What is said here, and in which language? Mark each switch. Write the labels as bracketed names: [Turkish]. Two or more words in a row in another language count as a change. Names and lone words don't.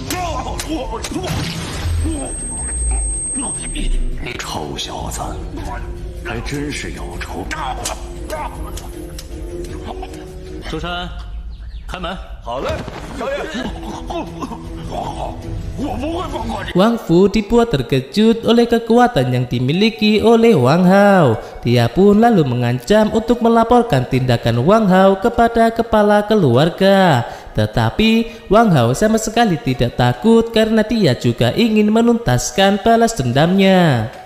[Chinese] 你臭小子，还真是有仇。周山，开门。好嘞，少爷。我不会放过你。 [Indonesian] Wang Fu dibuat terkejut oleh kekuatan yang dimiliki oleh Wang Hao. Dia pun lalu mengancam untuk melaporkan tindakan Wang Hao kepada kepala keluarga. Tetapi Wang Hao sama sekali tidak takut karena dia juga ingin menuntaskan balas dendamnya.